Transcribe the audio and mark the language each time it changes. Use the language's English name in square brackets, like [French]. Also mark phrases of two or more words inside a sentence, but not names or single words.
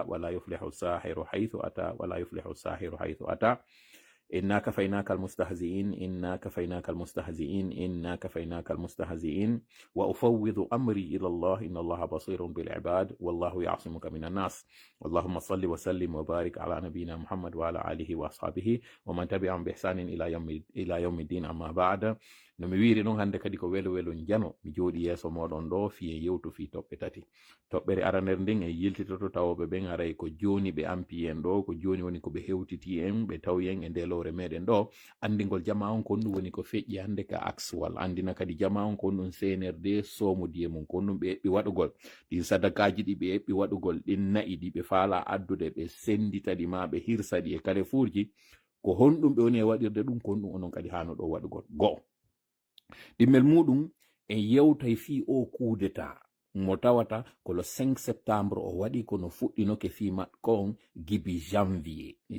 [Arabic] ولا يفلح الساحر حيث أتى ولا يفلح الساحر حيث أتى إنا كفيناك المستهزئين إنا كفيناك المستهزئين إنا كفيناك المستهزئين وأفوض أمري إلى الله إن الله بصير بالعباد والله يعصمك من الناس اللهم صل وسلم وبارك على نبينا محمد وعلى آله وأصحابه ومن تبعهم بإحسان إلى يوم الدين أما بعد [Fula] no mi wiri noon hande kadi ko welo welo jano mi jooɗi yeeso moɗon ɗo fiye yewtu fi toɓɓe tati toɓɓere arander nden e yiltitoto tawoɓe ɓen aray ko joni ɓe ampi en ɗo ko joni woni ko ɓe hewtiti en ɓe tawi en e nde lewre meɗen ɗo andingol jama on kon ɗum woni ko feƴƴi hande ka axwal andina kadi jama on kon ɗum CNRD somodiye mum kon ɗum ɓe eɓɓi waɗugol ɗin sadakaji ɗi ɓe eɓɓi waɗugol ɗin nayi ɗi ɓe faala addude ɓe sendita ɗi ma ɓe hirsa ɗi e Carrefour ji ko honɗum ɓe woni e waɗirde ɗum kon ɗum onon kadi hano ɗo waɗugol go'o ɗimmel muɗum e yewtay fi o [French] coup d'état [Fula] mo tawata ko [French] le 5 septembre [Fula] o waɗi kono fuɗɗinoke fi makko on gibi janvier